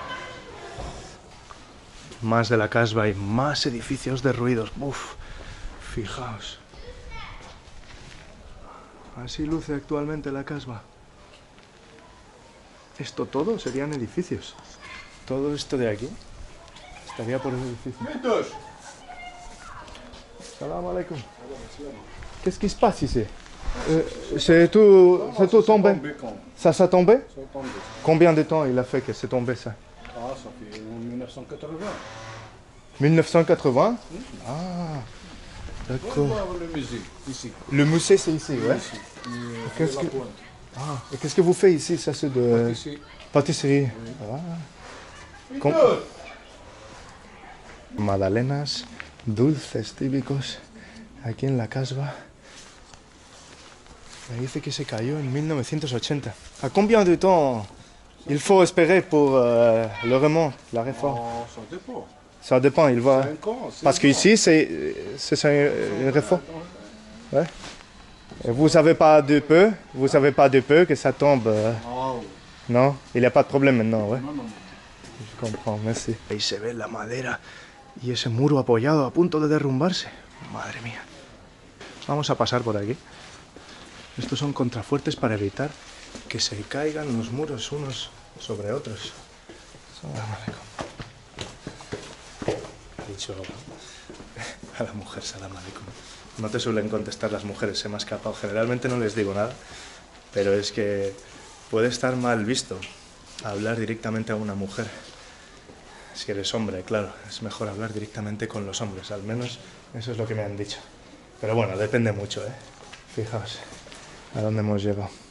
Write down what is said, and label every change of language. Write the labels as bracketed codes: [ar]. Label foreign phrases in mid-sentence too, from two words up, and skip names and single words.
[es] Más de la Casbah y más edificios derruidos. Uf, fijaos. Así luce actualmente la Casbah. Esto todo serían edificios. Todo esto de aquí estaría por el edificio. [ar] Salam alaikum. [fr] Qu'est-ce qui se passe ici? C'est tout tombé. Ça s'est tombé? Combien de temps il a fait que c'est tombé ça? Ah, ça fait 1980. 1980? Ah, d'accord. Le musée, ici. Le musée c'est ici, ouais. Et qu'est-ce que vous faites ici? Ça c'est de Ici. pâtisserie. Ah. [es] Magdalenas, dulces típicos aquí en la Casbah. Me dice que se cayó en 1980. ¿A combien de temps il faut espérer pour le remont, la réforme? Oh, ça dépend. Ça dépend, il va... 5 ans, 6 Parce qu'ici, c'est une réforme. Ouais. Et vous savez pas de peu que ça tombe. Ah, oui. Non, il n'y a pas de problème maintenant, ouais. Non, non, non. Je comprends, merci. Ahí se ve la madera y ese muro apoyado a punto de derrumbarse. Madre mía. Vamos a pasar por aquí. Estos son contrafuertes para evitar que se caigan los muros unos sobre otros. [ar] Salam alaikum. [es] Ha dicho a la mujer [ar] salam alaikum. [es] No te suelen contestar las mujeres, se me ha escapado. Generalmente no les digo nada, pero es que puede estar mal visto hablar directamente a una mujer. Si eres hombre, claro, es mejor hablar directamente con los hombres, al menos eso es lo que me han dicho. Pero bueno, depende mucho, ¿eh? Fijaos a dónde hemos llegado.